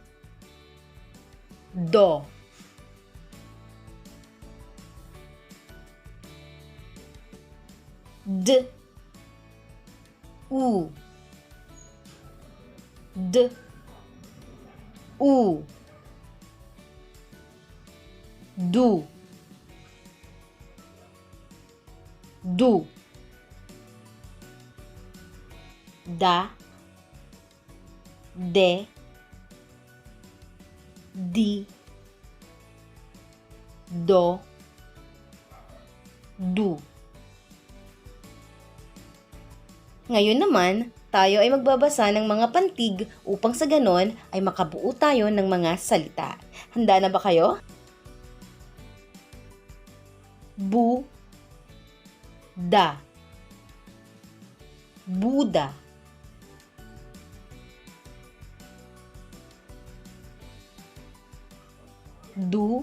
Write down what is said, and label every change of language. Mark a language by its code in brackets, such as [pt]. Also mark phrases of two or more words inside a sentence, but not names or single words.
[tl] Do. D. U. D. U. Du. Du. Da. De. Di. Do. Du. Ngayon naman, tayo ay magbabasa ng mga pantig upang sa ganon ay makabuo tayo ng mga salita. Handa na ba kayo? Bu. Da. Buda. Du.